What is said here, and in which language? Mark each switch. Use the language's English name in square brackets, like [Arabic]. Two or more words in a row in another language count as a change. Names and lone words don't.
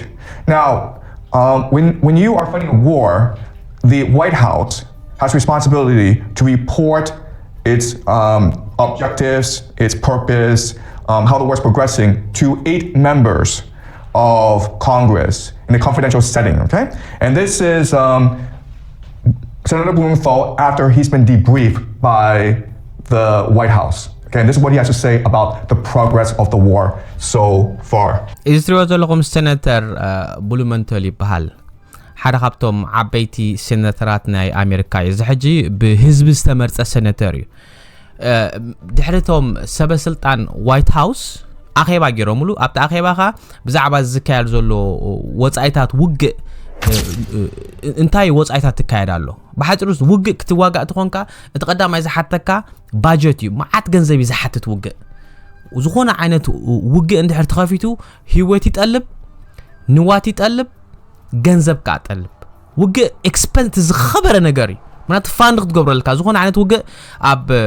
[English] Now, when you are fighting a war, the White House has responsibility to report its objectives, its purpose, how the war is progressing to 8 members of Congress in a confidential setting, okay? And this is Senator Blumenthal after he's been debriefed by the White House. Okay, and this is what he has to say about the progress of the war so far. Is there a Senator Blumenthal [Tigrinya] ይባሃል ሓደ ካብቶም ዓበይቲ ሴነተራት ናይ ኣሜሪካ እዚ ሕጂ ብህዝቢ ዝተመርጸ ሴነተር እዩ ድሕሪቶም ሰበስልጣን ዋይት ሃውስ ኣኼባ ገይሮምሉ ኣብቲ ኣኼባኻ ብዛዕባ ዝካየድ ዘሎ ወጻኢታት ውግእ እንታይ ወጻኢታት ትካየድ ኣሎ ብሓጭሩስ ውግእ ክትዋጋእ ትኾንካ እቲ ቀዳማይ ዝሓተካ ባጀት እዩ መዓት ገንዘብ ዝሓትት ውግእ ዝኾነ ዓይነት ውግእ እንድሕር ተኸፊቱ ህይወት ይጠልብ ንዋት ይጠልብ ገንዘብ ካጠልብ ውግእ ኤክስፐንስ ዝኸበረ ነገር እዩ ማለት ፋንድ ክትገብረልካ ዝኾነ ዓይነት ውግእ ኣብ